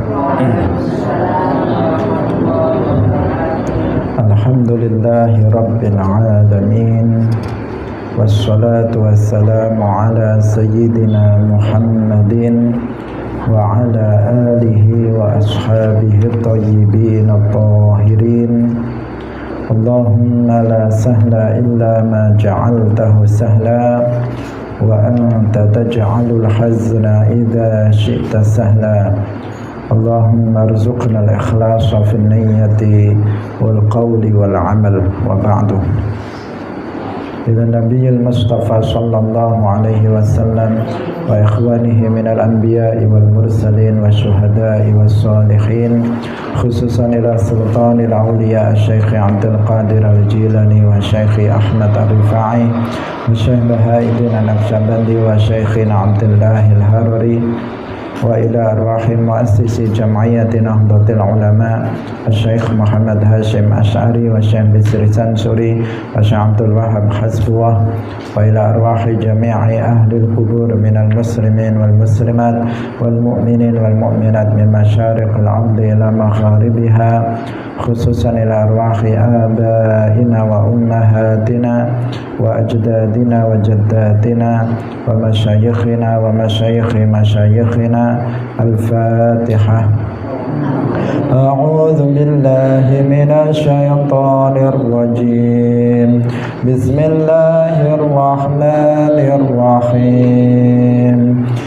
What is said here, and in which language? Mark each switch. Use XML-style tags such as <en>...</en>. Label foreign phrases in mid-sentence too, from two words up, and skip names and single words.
<ar>الحمد لله رب العالمين، والصلاة والسلام على سيدنا محمد وعلى آله وأصحابه الطيبين الطاهرين. اللهم لا سهل إلا ما جعلته سهلا وأنت تجعل الحزن إذا شئت سهلا. اللهم ارزقنا الإخلاص في النية والقول والعمل، وبعد. إلى نبي المصطفى صلى الله عليه وسلم وإخوانه من الأنبياء والمرسلين والشهداء والصالحين، خصوصا إلى سلطان الأولياء Syekh Abdul Qadir Al-Jilani wa Syekh Ahmad Ar-Rifai wa Syekh Bahauddin An-Naqsyabandi wa Syekh Abdullah Al-Harari wa ila arwahil مؤسسي جمعية Nahdlatul Ulama Syekh Muhammad Hashim Asy'ari وSyekh Bisri Sansuri وSyekh Abdul Wahab Hasbuwah وإلى أرواح جميع أهل القبور من المسلمين والمسلمات والمؤمنين والمؤمنات من مشارق الأرض إلى مغاربها، خصوصا إلى أرواح آبائنا وأمهاتنا وأجدادنا وجداتنا ومشايخنا ومشايخ مشايخنا. Al-Fatihah. أعوذ بالله من الشيطان الرجيم. بسم الله الرحمن الرحيم.</ar>